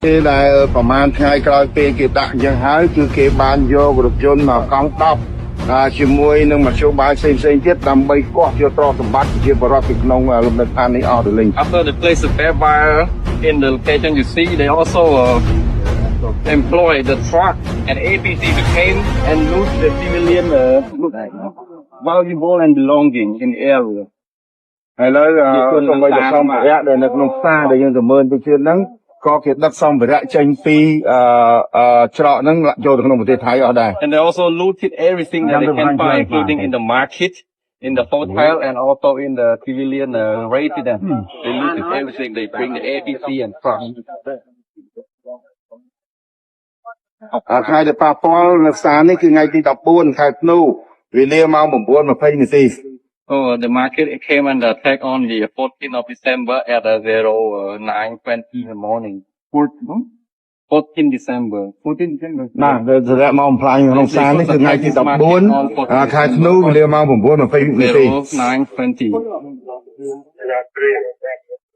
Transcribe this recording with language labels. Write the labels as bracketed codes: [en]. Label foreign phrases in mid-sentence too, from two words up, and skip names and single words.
[km] ពេលដែលប្រហែលថ្ងៃក្រោយពេលគេដាក់អញ្ចឹងហើយគឺគេបានយករថយន្តមកកង់10ជាមួយនឹងមធ្យោបាយផ្សេងៗទៀតដើម្បីកោះយកទ្រព្យសម្បត្តិជាបរិបទពីក្នុងលំនៅឋាននេះអស់ទៅលេង [en] After the place of fire in the location you see, they also employ the truck and APC came and loot the civilian valuable and belonging in the area. [km] ហើយឥឡូវសូម្បីតែសម្ភារៈដែលនៅក្នុងផ្សារដែលយើងទៅមើលទៅទៀតហ្នឹងក៏គេដឹកសម្ភារៈចេញពីច្រកហ្នឹងចូលទៅក្នុងប្រទេសថៃអស់ដែរ [en] And they also looted everything that they can find, including in the market, in the hotel, and also in the civilian residence. They looted everything. They bring the APC and truck. [km] ថ្ងៃដែលប៉ះពាល់នៅផ្សារនេះគឺថ្ងៃទី14ខែធ្នូវេលាម៉ោង 9:20 នាទី [en] Oh, the market came under attack on the 14th of December at 09:20 in the morning. 14 December. [km] ណាសម្រាប់មកបំផ្លាញក្នុងផ្សារនេះគឺថ្ងៃទី14ខែធ្នូវេលាម៉ោង 9:20 នាទី [en] 09:20.